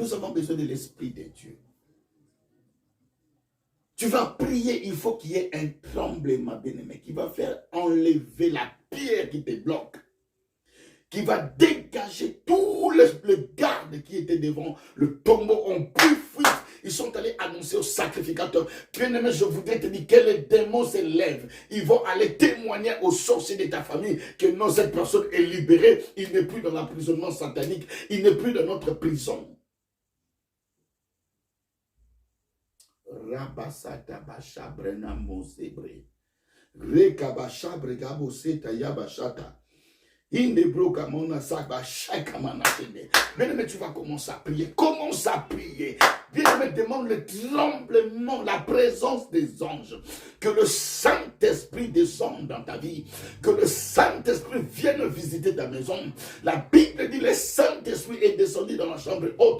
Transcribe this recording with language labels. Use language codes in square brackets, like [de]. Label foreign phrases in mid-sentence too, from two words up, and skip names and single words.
[fr] Nous avons besoin de l'Esprit de Dieu. Tu vas prier, il faut qu'il y ait un tremblement, bien-aimé, qui va faire enlever la pierre qui te bloque, qui va dégager tous les gardes qui étaient devant le tombeau en plus fuite. Ils sont allés annoncer au sacrificateur. Bien-aimé, je voudrais te dire que les démons se lèvent. Ils vont aller témoigner aux sorciers de ta famille que non, cette personne est libérée. Il n'est plus dans l'emprisonnement satanique. Il n'est plus dans notre prison. Rabasata basha brena mosebre. Rekabasha bregabo seta yabashata. Bien-aimé, tu vas commencer à prier. Commence à prier. Bien-aimé, demande le tremblement, la présence des anges. Que le Saint-Esprit descende dans ta vie. Que le Saint-Esprit vienne visiter ta maison. La Bible dit, le Saint-Esprit est descendu dans la chambre haute.